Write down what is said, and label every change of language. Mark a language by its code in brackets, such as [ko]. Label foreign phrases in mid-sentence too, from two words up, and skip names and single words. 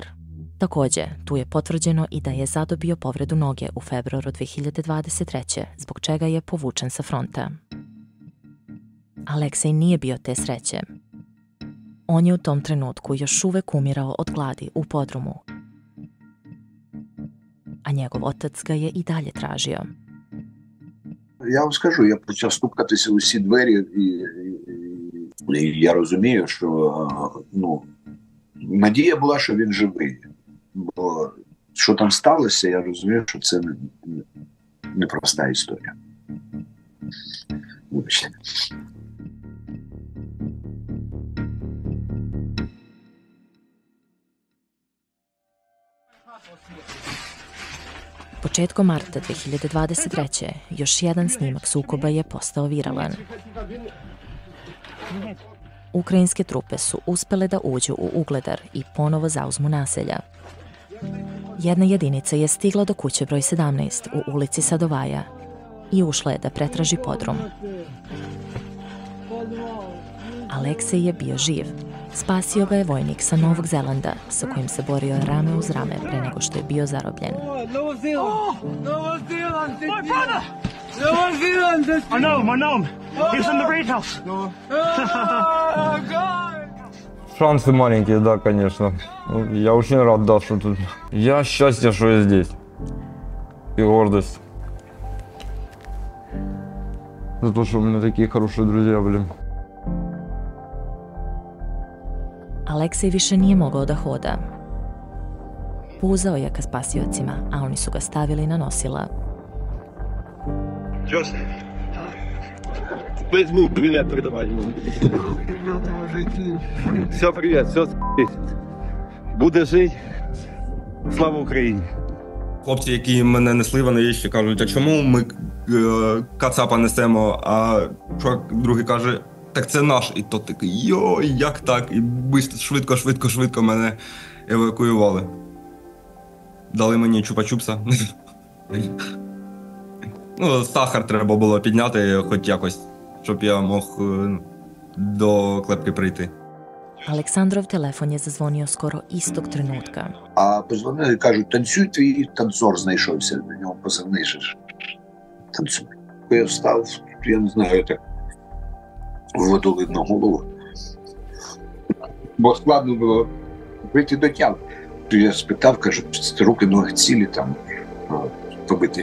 [sr] Takođe, tu je potvrđeno i da je zadobio povredu noge u februaru 2023. zbog čega je povučen sa fronta. Aleksej nije bio te sreće. On je u tom trenutku još uvek umirao od gladi u podrumu, a njegov otac ga je i dalje tražio. [uk] Я вам скажу, я почав стукатися у всі двері, і я розумію, що надія була, що він живий. Бо що там сталося, я розумію, що це непроста історія. Вибачте. [sr] Početkom marta 2023. još jedan snimak sukoba je postao viralan. Ukrajinske trupe su uspele da uđu u Ugledar i ponovo zauzmu naselja. Jedna jedinica je stigla do kuće broj 17 u ulici Sadovaja i ušla je da pretraži podrum. Aleksej je bio živ. Spasio ga je vojnik sa Novog Zelanda, sa kojim se borio rame uz rame pre nego što je bio zarobljen. [ru] Шансы маленькие, да, конечно. Я очень рад, да, что тут. Я счастье, что я здесь. И гордость. За то, что у меня такие хорошие друзья были. [sr] Aleksej više nije mogao da hoda. Puzao je ka spasiocima, a oni su ga stavili na nosila. [ru] Привет передавай. Все, привет, все, буде жить. [uk] Слава Україні. Хлопці, які мене несли, вони ще кажуть, а чому ми кацапа несемо, а чувак другий каже, так це наш. І тот такий, йой, як так? І швидко мене евакуювали. Дали мені чупа-чупса. Сахар треба було підняти хоч якось, щоб я мог до клепки прийти. [sr] Aleksandrov telefon je zazvonio skoro istog trenutka. [uk] А позвонили і кажуть, танцюй, твій танцор знайшовся. На нього позивний ж. Танцюй. Я встав, я не знаю, так в воду видно голову. Бо складно було вийти до тями. Я спитав, кажу, руки, ноги цілі там побиті.